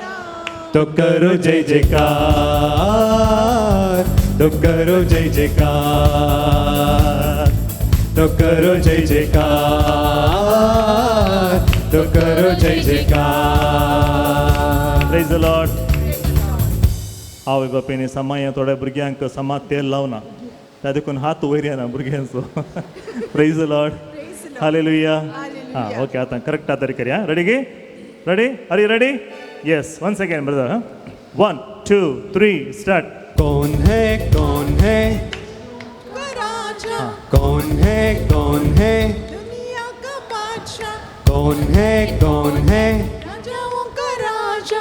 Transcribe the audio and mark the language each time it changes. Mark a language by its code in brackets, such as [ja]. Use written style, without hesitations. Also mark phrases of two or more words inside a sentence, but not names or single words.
[hi] तो करो जय जयकार तो करो जय जयकार, तो करो जय जयकार, तो करो जय जयकार. [en] Praise the Lord. [kok] आवय बापेने समाय थोड्या भुरग्यांक समा तेल लावना त्या देखून हात वयर येना भुरग्यांचो. [en] Praise the Lord. Hallelujah. [kok] हां ओके आतां करेक्ट आतां करया. [en] Ready गे ready are you ready. Yes one second brother. 1 2 3 start. [hi] कौन है राजा कौन है दुनिया का बादशाह कौन है राजाओं का राजा